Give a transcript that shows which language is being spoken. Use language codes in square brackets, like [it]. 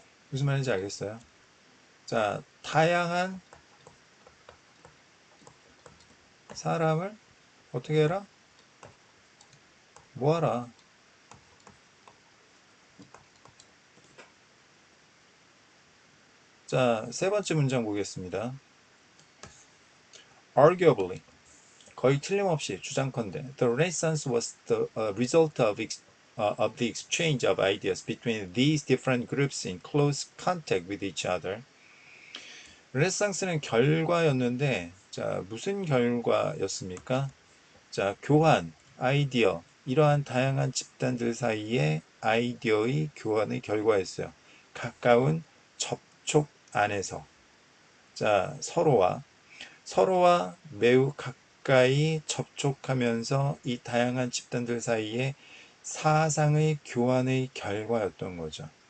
[ko] 무슨 말인지 알겠어요? 자, 다양한 사람을 어떻게 해라? 모아라. 자, 세 번째 문장 보겠습니다. [en] Arguably, [ko] 거의 틀림없이 주장컨대 [en] The Renaissance was the result of the exchange of ideas between these different groups in close contact with each other. [ko] 르네상스는 결과였는데, 자, 무슨 결과였습니까? 자, 교환, 아이디어, 이러한 다양한 집단들 사이의 아이디어의 교환의 결과였어요. 가까운 접촉 안에서. 자, 서로와 매우 가까이 접촉하면서 이 다양한 집단들 사이에 사상의 교환의 결과였던 거죠.